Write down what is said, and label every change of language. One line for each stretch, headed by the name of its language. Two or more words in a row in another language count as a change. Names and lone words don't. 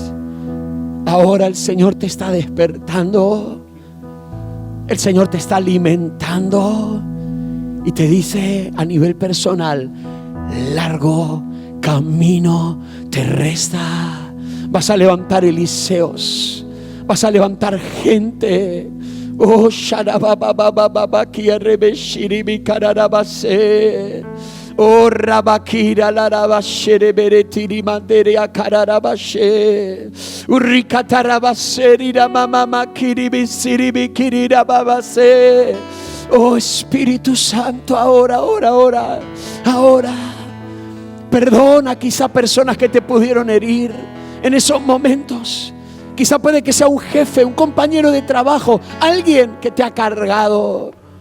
Spanish: Ahora el Señor te está despertando. El Señor te está alimentando y te dice a nivel personal: largo camino te resta. Vas a levantar Eliseos, vas a levantar gente. Oh, Sharababababa, Kiarebeshiribi Kararabase. Oh, Rabakira Larabashere Beretiri Manderea Kararabashe. Urrikatarabaseri Ramamama Kiribi Siribi Kirirababase. Oh, Espíritu Santo, ahora. Perdona quizá personas que te pudieron herir en esos momentos. Quizá puede que sea un jefe, un compañero de trabajo, alguien que te ha cargado.